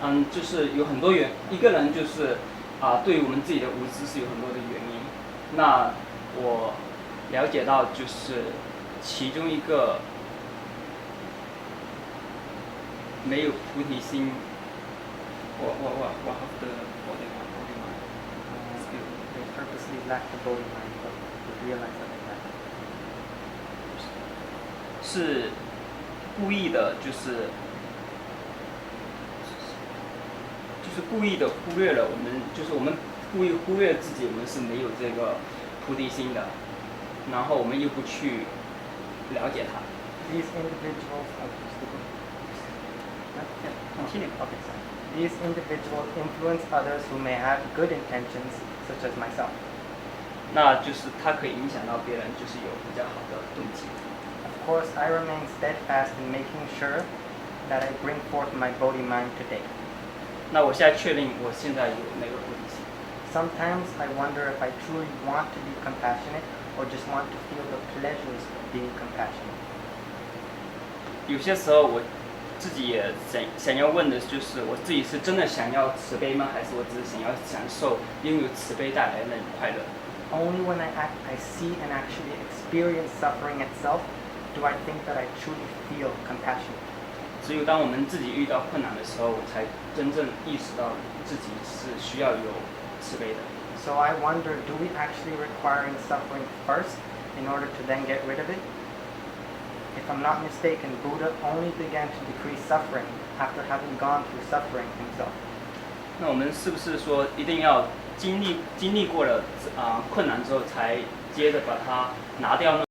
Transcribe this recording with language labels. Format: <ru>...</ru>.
<zh>就是有很多一个人就是对于我们自己的无知是有很多的原因。那我了解到就是其中一个没有菩提心，我</zh> <en>They purposely lack the Bodhi mind, but they realize that they lack it.</en> <zh>是故意的，就是故意的忽略了我们，就是我们故意忽略自己，我们是没有这个菩提心的，然后我们又不去了解它。</zh> <en>These individuals, continue. Okay, sorry. These individuals influence others who may have good intentions, such as myself.</en> <zh>那就是它可以影响到别人，就是有比较好的动机。</zh> <en>Of course, I remain steadfast in making sure that I bring forth my Bodhi mind today.</en> <zh>那我现在确定，我现在有那个菩提心。</zh> <en>Sometimes I wonder if I truly want to be compassionate or just want to feel the pleasures of being compassionate.</en> <zh>有些时候我自己也想要问的就是，我自己是真的想要慈悲吗？还是我只是想要享受拥有慈悲带来的那种快乐？</zh> <en>Only when I see and actually experience suffering itself do I think that I truly feel compassionate.</en> <zh>只有当我们自己遇到困难的时候，我才真正意识到自己是需要有慈悲的。</zh> <en>So I wonder, do we actually require suffering first in order to then get rid of it? If I'm not mistaken, Buddha only began to decrease suffering after having gone through suffering himself.</en> <zh>那我们是不是说一定要经历过了困难之后，才接着把它拿掉呢？</zh>